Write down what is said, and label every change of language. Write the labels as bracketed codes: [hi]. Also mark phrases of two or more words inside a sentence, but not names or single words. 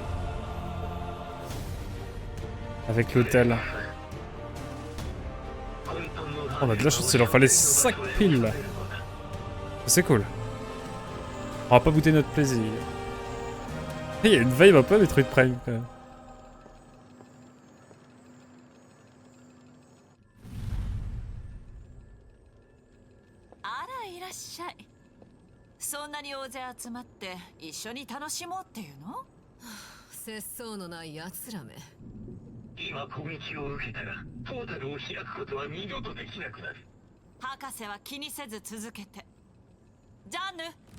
[fr] Avec l'hôtel. On a de la chance, il en fallait 5 piles. C'est cool. On va pas goûter notre plaisir. Il y a une vibe un peu Metroid Prime quand même. [ja] あら、いらっしゃい。そんなに大勢集まって一緒に楽しもうっていうの？節操のない奴らめ。今攻撃を受けたらポータルを開くことは二度とできなくなる。博士は気にせず続けて。ジャンヌ。